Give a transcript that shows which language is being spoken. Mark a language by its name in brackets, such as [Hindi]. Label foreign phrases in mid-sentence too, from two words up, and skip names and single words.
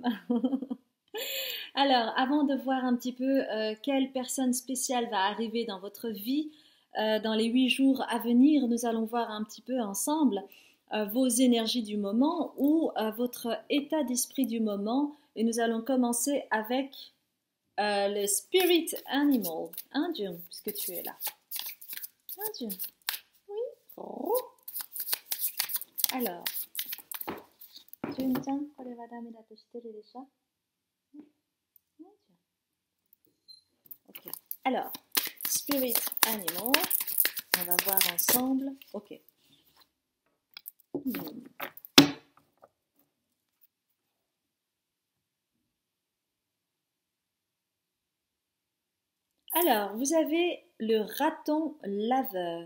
[French] Alors, avant de voir un petit peu quelle personne spéciale va arriver dans votre vie, dans les 8 jours à venir, nous allons voir un petit peu ensemble vos énergies du moment ou votre état d'esprit du moment. Et nous allons commencer avec le [English] Spirit Animal. [French] Hein, June, puisque tu es là. Hein, June? Oui. Oh. Alors, [Japanese] June-chan, これはダメだと知ってるでしょ? [French] Ok. Alors, [English] Spirit Animal, [French] on va voir ensemble. Ok. Alors, vous avez le raton laveur.